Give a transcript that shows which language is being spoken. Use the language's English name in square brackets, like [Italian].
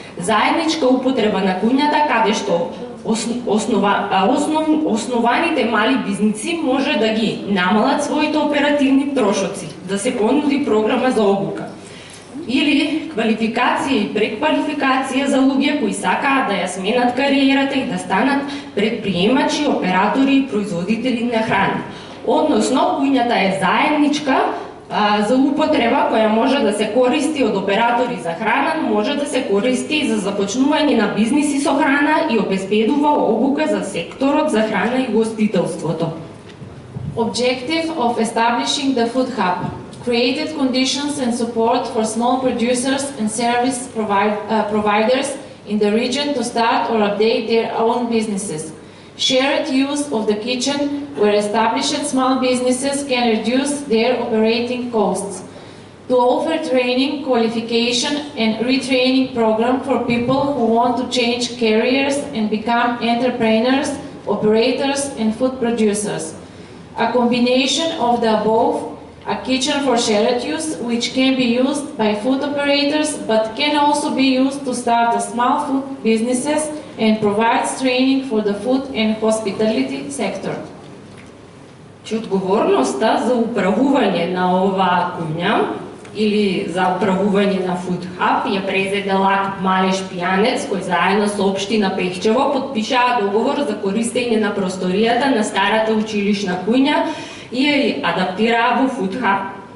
[Macedonian] Заедничка употреба на куњата, каде што основаните мали бизниси може да ги намалат своите оперативни трошоци, да се понуди програма за обука или квалификација и преквалификација за луѓе кои сакаат да ја сменат кариерата и да станат предприемачи, оператори и производители на храна. Односно, куњата е заедничка за употреба која може да се користи од оператори за храна, може да се користи за започнување на бизниси со храна и обезбедува обука за секторот за храна и гостителството. [English] Objective of establishing the Food Hub: created conditions and support for small producers and service providers in the region to start or update their own businesses. Shared use of the kitchen, where established small businesses can reduce their operating costs. To offer training, qualification and retraining program for people who want to change careers and become entrepreneurs, operators and food producers. A combination of the above, a kitchen for shared use, which can be used by food operators but can also be used to start a small food businesses and provides training for the food and hospitality sector. [Macedonian] Одговорноста за управување на оваа куња или за управување на Food Hub ја презеде Лак Малеш Пијанец, кој заедно со општина Пехчево подпишаа договор за користење на просторијата на старата училишна куња и ја адаптираа во Food Hub.